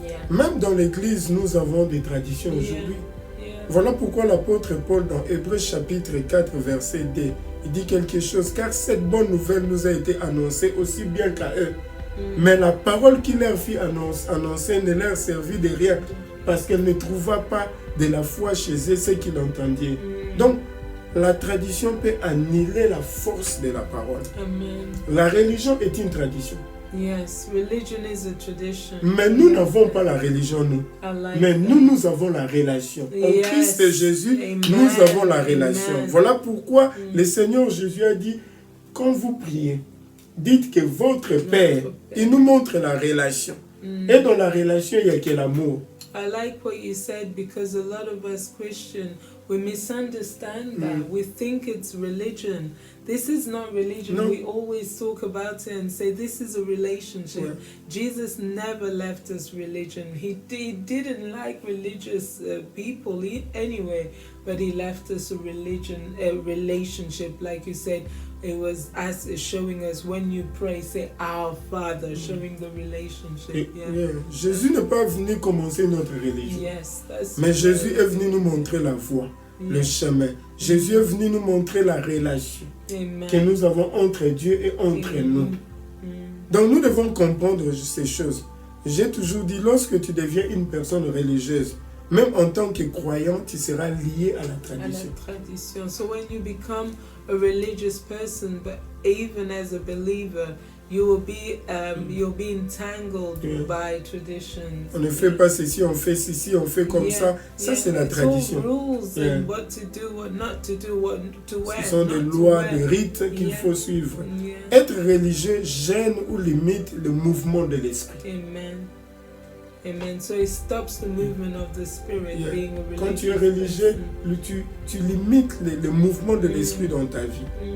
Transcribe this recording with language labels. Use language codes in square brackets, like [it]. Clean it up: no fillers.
[fr] Même dans l'église, nous avons des traditions aujourd'hui. Voilà pourquoi l'apôtre Paul, dans Hébreux chapitre 4, verset 2, il dit quelque chose, car cette bonne nouvelle nous a été annoncée aussi bien qu'à eux. Mais la parole qui leur fit annoncer ne leur servit de rien, parce qu'elle ne trouva pas de la foi chez eux ceux qui l'entendaient. Donc, la tradition peut annuler la force de la parole. La religion est une tradition. Yes, religion is a tradition. Mais nous n'avons pas la religion, nous. Mais nous avons la relation. En Christ Jésus, nous avons la relation. Voilà pourquoi le Seigneur Jésus a dit, quand vous priez, dites que votre Père, il nous montre la relation. Et dans la relation, il n'y a que l'amour. [en] I like what you said because a lot of us Christians, we misunderstand that. We think it's religion. This is not religion. No. We always talk about it and say this is a relationship. Jesus never left us religion. He didn't like religious people anyway, but he left us a relationship. Like you said, it was us showing us when you pray, say our Father, showing the relationship. [fr] Jésus n'est pas venu commencer notre religion. [en] Yes, that's [fr] mais Jésus est venu nous montrer la voie. le chemin. Jésus est venu nous montrer la relation que nous avons entre Dieu et entre nous. Donc nous devons comprendre ces choses. J'ai toujours dit, lorsque tu deviens une personne religieuse, même en tant que croyant, tu seras lié à la tradition. [en] So when you become a religious person, but even as a believer, you'll be entangled by traditions. [fr] On ne fait pas ceci, on fait ceci, on fait comme ça. Ça, c'est la tradition. [en] Rules and what to do, what not to do, what to wear. [fr] Ce sont des lois, des rites qu'il faut suivre. Être religieux gêne ou limite le mouvement de l'esprit. [en] Amen. So it stops the movement of the spirit. Being a religious [fr] Quand tu es religieux, tu limites le mouvement de l'esprit dans ta vie.